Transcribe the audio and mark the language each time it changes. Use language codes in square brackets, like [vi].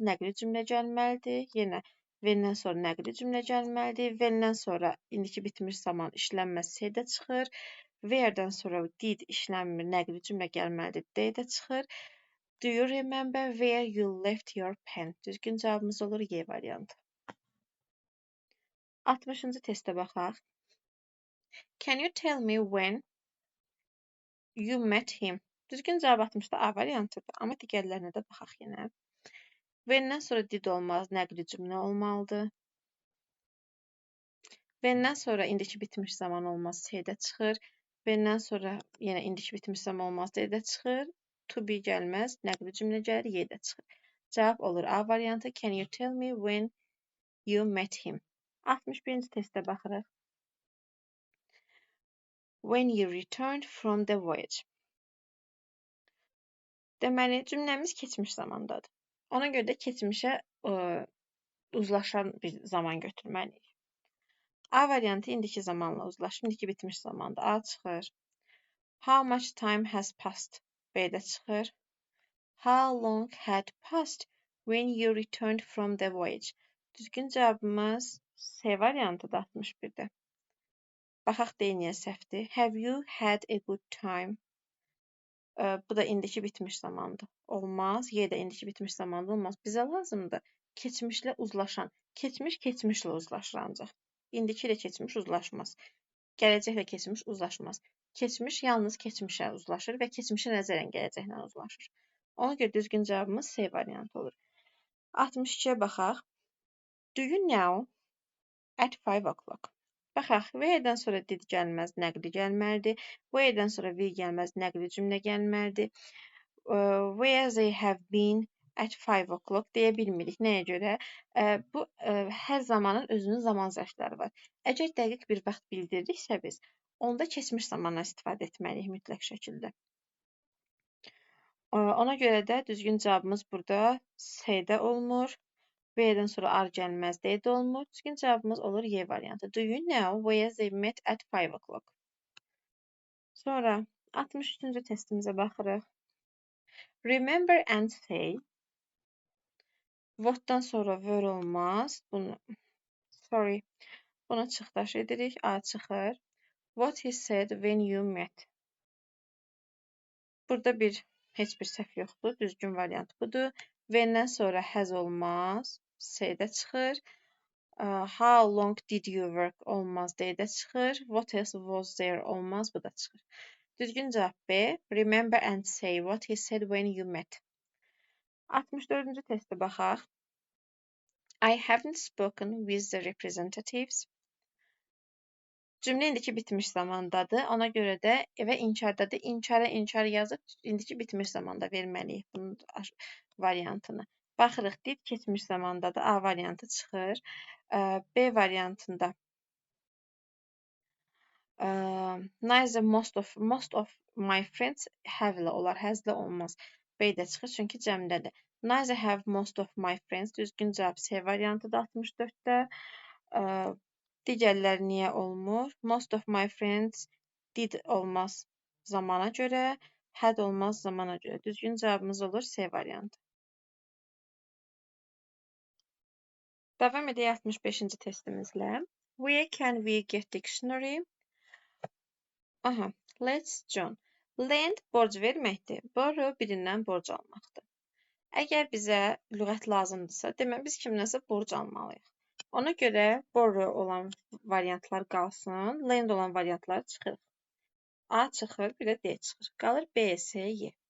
[az] Nəqli cümlə gəlməlidir. Yenə when-dən sonra nəqli cümlə gəlməlidir. When-dən sonra indiki bitmiş zaman işlənməz S-də çıxır. Where-dən sonra did işlənmir. Nəqli cümlə gəlməlidir. D-də çıxır. [en] Do you remember where you left your pen? [az] Düzgün cavabımız olur Y variantı. 60-cı testə baxaq. [en] Can you tell me when you met him? [az] Düzgün cavab 60-da A variantıdır. Amma digərlərinə də baxaq yenə. When-dən sonra did olmaz, nəqli cümlə olmalıdır. When-dən sonra indiki bitmiş zaman olmaz, S-də çıxır. When-dən sonra yenə indiki bitmiş zaman olmaz, D-də çıxır. To be gəlməz, nəqli cümlə gəlir, Y-də çıxır. Cavab olur A variantı. [en] Can you tell me when you met him? [az] 61-ci testə baxırıq. [en] When you returned from the voyage. [az] Deməli, cümləmiz keçmiş zamandadır. Ona görə də keçmişə uzlaşan bir zaman götürməliyik. A variantı indiki zamanla uzlaşır, indiki bitmiş zamanda A çıxır. [en] How much time has passed? [az] B-də çıxır. [en] How long had passed when you returned from the voyage? [az] Düzgün cavabımız C variantıdır 61-də. Baxaq D niyə səhvdir. [en] Have you had a good time? [az] Bu da indiki bitmiş zamandır. Olmaz. Y də indiki bitmiş zamanda olmaz. Bizə lazımdır keçmişlə uzlaşan. Keçmiş keçmişlə uzlaşır ancaq. İndiki ilə keçmiş uzlaşmaz. Gələcəklə keçmiş uzlaşmaz. Keçmiş yalnız keçmişə uzlaşır və keçmişə nəzərən gələcəklə uzlaşır. Ona görə düzgün cavabımız C variantı olur. 62-yə baxaq. [en] Do you know at 5 o'clock? [az] Baxaq, where-dən sonra did gəlməz, nəqli gəlməlidir. Where-dən sonra will gəlməz, nəqli cümlə gəlməlidir. [en] Where they have been at 5 o'clock [az] deyə bilmirik. Nəyə görə? Bu hər zamanın özünün zaman zərfləri var. Əgər dəqiq bir vaxt bildiririksə biz, onda keçmiş zamandan istifadə etməliyik mütləq şəkildə. Ona görə də düzgün cavabımız burada C-də olmur. B-dən sonra R gəlməz, D-də olmur. Düzgün cavabımız olur Y variantı. [en] Do you know where they met at 5 o'clock? [az] Sonra 63-cü testimizə baxırıq. [en] Remember and say. [az] What-dan sonra were olmaz. Bunu çıxdaş edirik. A çıxır. [en] What he said when you met. [az] Burada heç bir səhv yoxdur. Düzgün variant budur. When-dən sonra has olmaz. C-də çıxır. [en] How long did you work [az] olmaz, D-də çıxır. [en] What else was there [az] olmaz, bu da çıxır. Düzgün cavab B. [en] Remember and say what he said when you met. [az] 64-cü testə baxaq. [en] I haven't spoken with the representatives. [az] Cümlə indiki bitmiş zamandadır. Ona görə də və inkardadır. İnkara inkar yazıb indiki bitmiş zamanda verməliyik bunun variantını. Baxırıq, did keçmiş zamandadır. A variantı çıxır. B variantında [en] neither most of my friends [az] have-lə olar, has-lə olmaz. B-də çıxır çünki cəmdədir. [en] Neither have most of my friends. [az] Düzgün cavab C variantıdır 64-də. Digərlər niyə olmur? [en] Most of my friends did [az] olmaz zamana görə, had olmaz zamana görə. Düzgün cavabımız olur C variantı. Davam edək 65-ci testimizlə. [en] Where can we get dictionary? [az] Aha, [en] let's John. [az] Lend borc verməkdir. Borrow birindən borc almaqdır. Əgər bizə lüğət lazımdırsa, demək biz kimdənsə borc almalıyıq. Ona görə borrow olan variantlar qalsın, lend olan variantlar çıxır. A çıxır, bir də D çıxır. Qalır B, C, Y.